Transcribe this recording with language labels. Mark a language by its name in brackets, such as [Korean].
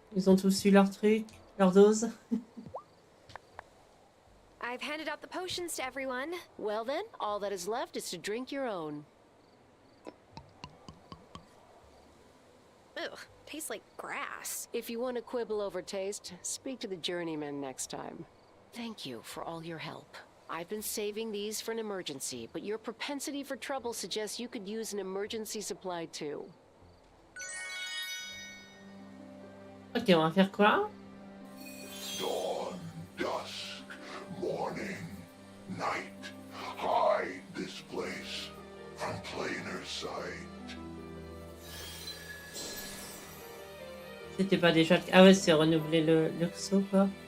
[French] Ils ont tous eu leur truc, leur dose. [English] I've handed out the potions to everyone. Well then, all that is left is to drink your own. Ugh, tastes like grass. If you want to quibble over taste, speak to the journeyman next time. Thank you for all your help. I've been saving these for an emergency, but your propensity for trouble suggests you could use an emergency supply too. [French] Ok, on va faire quoi? [English] Dawn, dusk, morning, night. Hide this place from plainer sight. [French] C'était pas déjà... Ah ouais, c'est renouveler le XO, quoi.